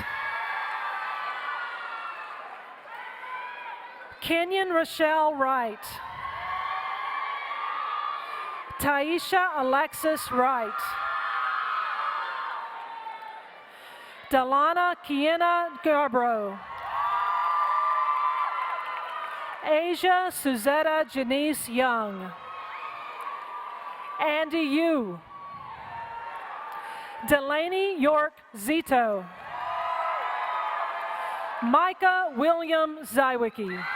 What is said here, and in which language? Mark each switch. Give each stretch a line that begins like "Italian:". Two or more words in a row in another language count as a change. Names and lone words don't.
English: Kenyon Rochelle Wright. Taisha Alexis Wright. Delana Kiena Garbrough. Asia Suzetta Janice Young. Andy Yu. Delaney York Zito. Micah William Zywicki.